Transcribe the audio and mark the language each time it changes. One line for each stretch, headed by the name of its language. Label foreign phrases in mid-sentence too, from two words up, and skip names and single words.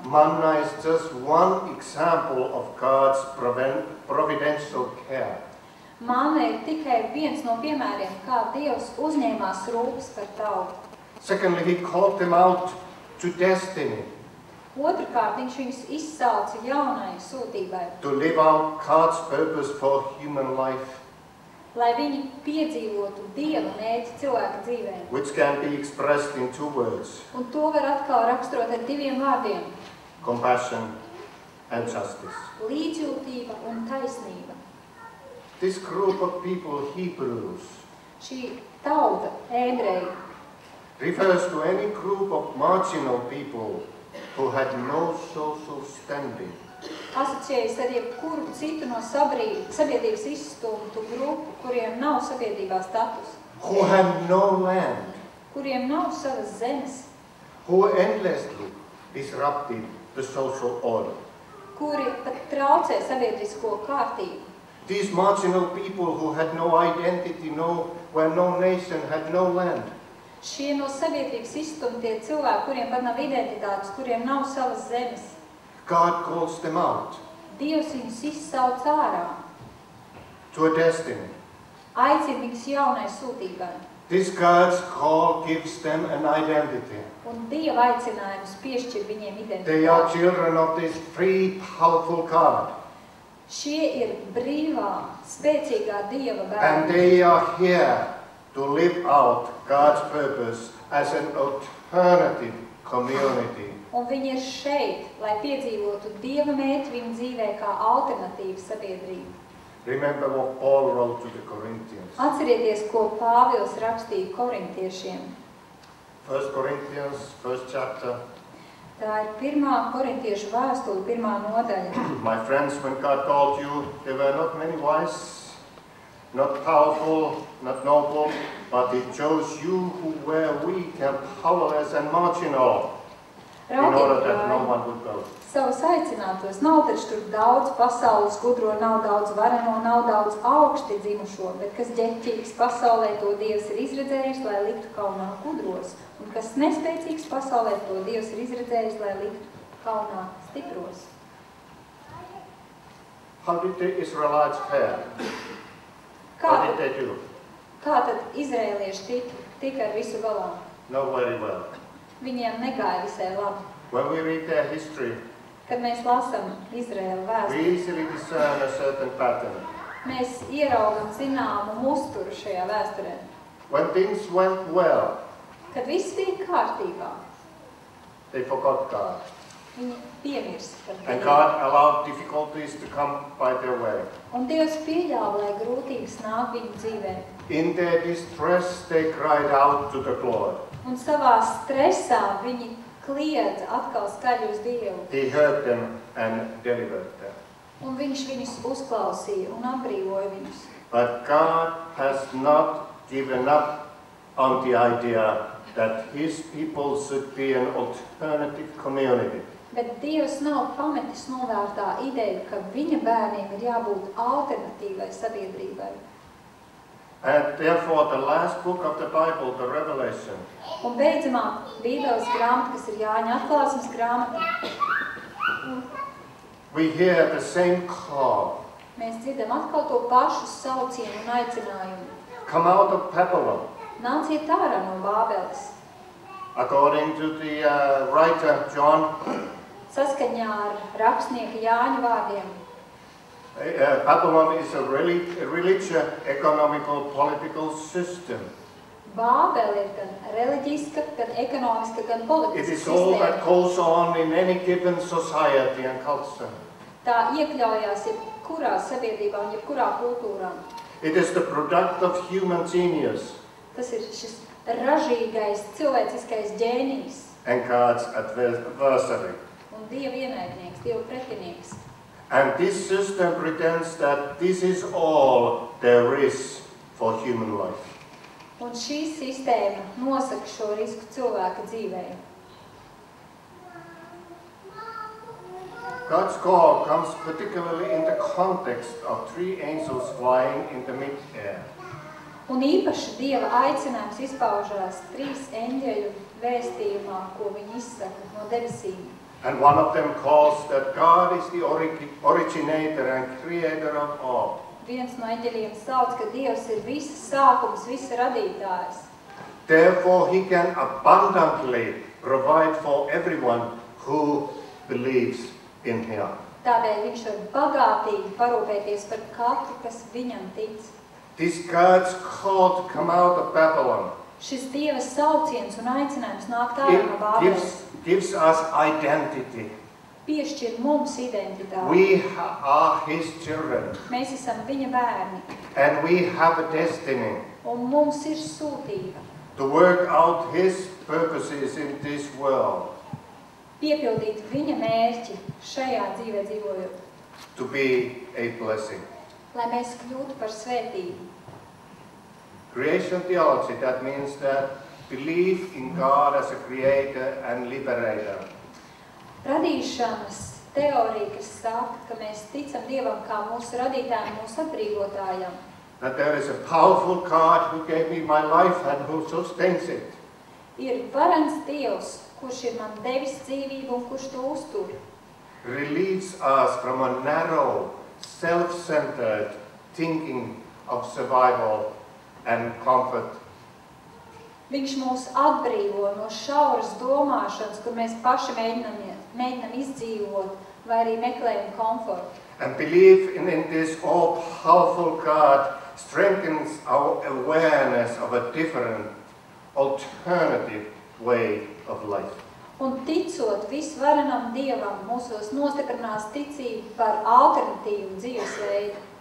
English: Manna is just one example of God's providential care.
Latvian: Manna ir tikai viens no piemēriem, kā Dievs uzņēmās rūpes par tautu.
English: Secondly, He called them out to destiny,
Latvian: Otrkārt, viņš viņus izsauca jaunai sūtībai,
English: to live out God's purpose for human life.
Latvian: lai viņi piedzīvotu Dieva mērķi cilvēka dzīvē.
English: which can be expressed in two words:
Latvian: Un to var atkal raksturot ar diviem vārdiem –
English: compassion and justice.
Latvian: līdzjūtība un taisnība.
English: This group of people, Hebrews,
Latvian: Šī tauta, ebreji,
English: refers to any group of marginal people who had no social standing.
Latvian: asociējas ar jebkuru citu no sabiedrības izstumtu grupu, kuriem nav sabiedrībā status,
English: Who had no land,
Latvian: kuriem nav savas zemes,
English: who endlessly disrupted the social order.
Latvian: kuri pat traucē sabiedrisko kārtību.
English: These marginal people who had no identity, where no nation had no land.
Latvian: Šie no sabiedrības izstumtie cilvēki, kuriem pat nav identitātes, kuriem nav savas zemes,
English: God calls them out
Latvian: Dievs viņus izsauc ārā,
English: to a destiny.
Latvian: aicina viņus jaunai sūtībai.
English: This God's call gives them an identity.
Latvian: Un Dieva aicinājums piešķir viņiem
English: They are
Latvian: identitāti.
English: children of this free, powerful God.
Latvian: Šie ir brīvā, spēcīgā Dieva
English: And
Latvian: bērni.
English: they are here to live out God's purpose as an alternative community.
Latvian: Un viņi ir šeit, lai piedzīvotu Dieva mērķi viņu dzīvē kā alternatīva sabiedrība.
English: Remember what Paul wrote to the Corinthians.
Latvian: Atcerieties, ko Pāvils rakstīja korintiešiem.
English: 1 Corinthians, 1st chapter.
Latvian: Tā ir 1. korintiešu vēstule, 1. nodaļa.
English: My friends, when God called you, there were not many wise, not powerful, not noble, but He chose you who were weak and powerless and marginal, in order that no one would go.
Latvian: Savus aicinātos nav taču tur daudz pasaules gudro, nav daudz vareno, nav daudz augsti dzimušo, bet kas ģeķīgs pasaulē, to Dievs ir izredzējis, lai liktu kaunā gudros, un kas nespēcīgs pasaulē, to Dievs ir izredzējis, lai liktu kaunā stipros.
English: How did the Israelites fare? What did they do?
Latvian: Kā tad izrēlieši tika ar visu galā?
English: Not very well.
Latvian: Viņiem negāja visai labi.
English: When we read their history,
Latvian: Kad mēs lasām Izraēlu
English: we
Latvian: vēsturi,
English: easily discern a certain pattern.
Latvian: mēs ieraugam zināmu musturu šajā vēsturē.
English: When things went well,
Latvian: Kad viss bija kārtībā,
English: they forgot God.
Latvian: viņi piemirst par
English: And
Latvian: Dievu.
English: God allowed difficulties to come by their way.
Latvian: Un Dievs pieļāva, lai grūtības nāk viņu dzīvē.
English: In their distress, they cried out to the Lord.
Latvian: Un savā stresā viņi kliedza atkal skaļi uz Dievu.
English: He heard them and delivered them.
Latvian: Un viņš viņus uzklausīja un atbrīvoja viņus.
English: But God has not given up on the idea that His people should be an alternative community.
Latvian: Bet Dievs nav pametis novērtā ideju, ka viņa bērniem ir jābūt alternatīvai sabiedrībai.
English: And therefore, the last book of the Bible, the Revelation,
Latvian: Un beidzamā Bībeles grāmata, kas ir Jāņa atklāsmes grāmata,
English: we hear the same call.
Latvian: mēs dzirdam atkal to pašu saucienu un aicinājumu.
English: Come out of Babylon.
Latvian: Nāciet ārā no Bābeles.
English: According to the writer John,
Latvian: Saskaņā ar rakstnieka Jāņa vārdiem.
English: Babylon is a religious, economical, political system.
Latvian: Bābele ir gan reliģiska, gan ekonomiska, gan
English: It
Latvian: politiska
English: is all
Latvian: sistēma.
English: that goes on in any given society and culture.
Latvian: Tā iekļaujās jebkurā sabiedrībā un jebkurā kultūrā.
English: It is the product of human genius
Latvian: Tas ir šis ražīgais, cilvēciskais ģēnijs
English: and God's adversary.
Latvian: un Dieva ienaidnieks, Dieva pretinieks.
English: And this system pretends that this is all there is for human life.
Latvian: Un šī sistēma nosaka šo risku cilvēka dzīvē.
English: God's call comes particularly in the context of three angels flying in the mid-air.
Latvian: Un īpaši Dieva aicinājums izpaužās 3 eņģeļu vēstījumā, ko viņi izsaka no debesīm.
English: And one of them calls that God is the originator and creator of all.
Latvian: Viens no eņģeļiem sauc, ka Dievs ir visas sākums, visa radītājs.
English: Therefore, He can abundantly provide for everyone who believes in Him.
Latvian: Tādēļ viņš var bagātīgi parūpēties par katru, kas viņam tic.
English: This God's call to come out of Babylon.
Latvian: Šis Dieva sauciens un aicinājums nākt ārā no
English: It
Latvian: Bābeles
English: gives us identity.
Latvian: piešķir mums identitāti.
English: We are His children.
Latvian: Mēs esam viņa bērni,
English: And we have a destiny
Latvian: un mums ir sūtība
English: to work out His purposes in this world.
Latvian: piepildīt viņa mērķi šajā dzīvē dzīvojot,
English: To be a blessing.
Latvian: lai mēs kļūtu par svētību.
English: Creation theology, that means that belief in God as a creator and liberator.
Latvian: Radīšanas teorija, kas saka, ka mēs ticam Dievam kā mūsu radītājam, mūsu atbrīvotājam,
English: That there is a powerful God who gave me my life and who sustains it.
Latvian: ir varens Dievs, kurš ir man devis dzīvību un kurš to uztur.
English: Relieves us from a narrow, self-centered thinking of survival and comfort.
Latvian: Viņš mūs atbrīvo no šauras domāšanas, kur mēs paši mēģinam izdzīvot vai arī meklējam komfortu.
English: And belief in this all-powerful God strengthens our awareness of a different, alternative way of life.
Latvian: Un ticot visvarenam Dievam, mūsos nostiprinās ticība par alternatīvu dzīvesveidu.